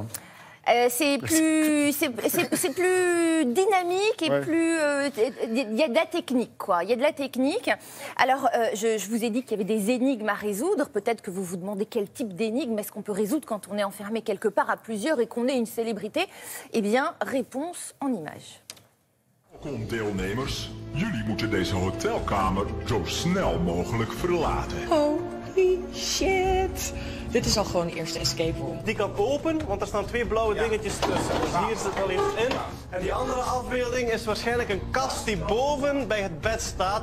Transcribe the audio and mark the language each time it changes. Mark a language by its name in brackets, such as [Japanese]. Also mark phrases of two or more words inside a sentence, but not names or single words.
[French] C'est plus dynamique et plus... Il y a de la technique, quoi. Il y a de la technique. Alors, je vous ai dit qu'il y avait des énigmes à résoudre. Peut-être que vous vous demandez quel type d'énigme est-ce qu'on peut résoudre quand on est enfermé quelque part à plusieurs et qu'on est une célébrité. Eh bien, réponse en images. [Dutch] Welkom deelnemers. Jullie moeten deze hotelkamer zo snel mogelijk verlaten. [English] Holy shit. [Dutch] Dit is al gewoon de eerste [English] escape room. [Dutch] Die kan open, want er staan 2 blauwe dingetjes tussen. Dus hier zit al iets in. En die andere afbeelding is waarschijnlijk een kast die boven bij het bed staat.